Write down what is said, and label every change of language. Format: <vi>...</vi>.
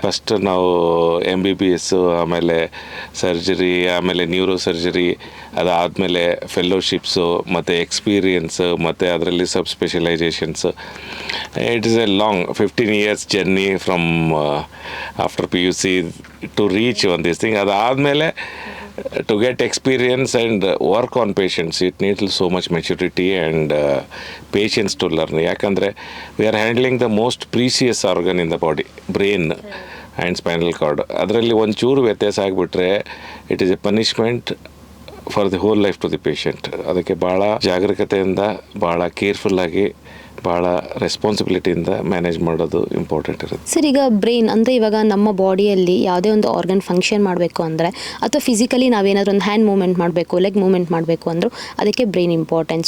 <kn>First ನಾವು MBBS, ಆಮೇಲೆ surgery, ಆಮೇಲೆ ನ್ಯೂರೋ ಸರ್ಜರಿ, ಅದಾದಮೇಲೆ ಫೆಲೋಶಿಪ್ಸು, ಮತ್ತು ಎಕ್ಸ್ಪೀರಿಯನ್ಸ್, ಮತ್ತು ಅದರಲ್ಲಿ ಸಬ್ specialisations.</kn> <en>It is a long 15 years journey from after PUC to reach one this thing.</en> <kn>ಅದಾದಮೇಲೆ</kn> <en>to get experience and work on patients, it needs so much maturity and patience to learn.</en> <kn>ಯಾಕಂದರೆ</kn> <en>we are handling the most precious organ in the body, brain and spinal cord.</en> <kn>ಅದರಲ್ಲಿ ಒಂಚೂರು ವ್ಯತ್ಯಾಸ ಆಗಿಬಿಟ್ರೆ</kn> <en>It is a punishment for the whole life to the patient.</en> <kn>ಅದಕ್ಕೆ ಭಾಳ ಜಾಗರೂಕತೆಯಿಂದ, ಭಾಳ ಕೇರ್ಫುಲ್ಲಾಗಿ, ಭಾಳ ರೆಸ್ಪಾನ್ಸಿಬಿಲಿಟಿಯಿಂದ ಮ್ಯಾನೇಜ್ ಮಾಡೋದು ಇಂಪಾರ್ಟೆಂಟ್ ಇರುತ್ತೆ. ಸರ್, ಈಗ ಬ್ರೈನ್ ಅಂದರೆ ಇವಾಗ ನಮ್ಮ ಬಾಡಿಯಲ್ಲಿ ಯಾವುದೇ ಒಂದು ಆರ್ಗನ್ ಫಂಕ್ಷನ್ ಮಾಡಬೇಕು ಅಂದರೆ, ಅಥವಾ ಫಿಸಿಕಲಿ ನಾವೇನಾದರೂ ಒಂದು ಹ್ಯಾಂಡ್ ಮೂವ್ಮೆಂಟ್ ಮಾಡಬೇಕು, ಲೆಗ್ ಮೂವ್ಮೆಂಟ್ ಮಾಡಬೇಕು ಅಂದರೂ ಅದಕ್ಕೆ ಬ್ರೈನ್ ಇಂಪಾರ್ಟೆಂಟ್.</kn>